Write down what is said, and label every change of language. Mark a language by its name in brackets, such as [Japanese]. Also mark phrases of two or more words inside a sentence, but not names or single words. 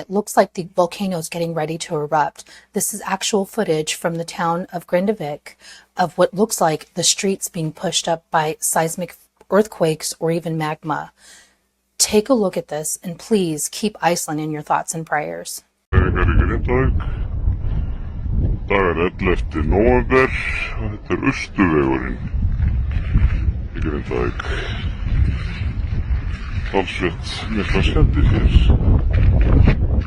[English] It looks like the volcano is getting ready to erupt. This is actual footage from the town of Grindavik of what looks like the streets being pushed up by seismic earthquakes or even magma. Take a look at this and please keep Iceland in your thoughts and prayers. [Icelandic] Dagar 11. nóvember og þetta Austurvegurinn í Grindavík. Talsvert mikla skemmdir hér.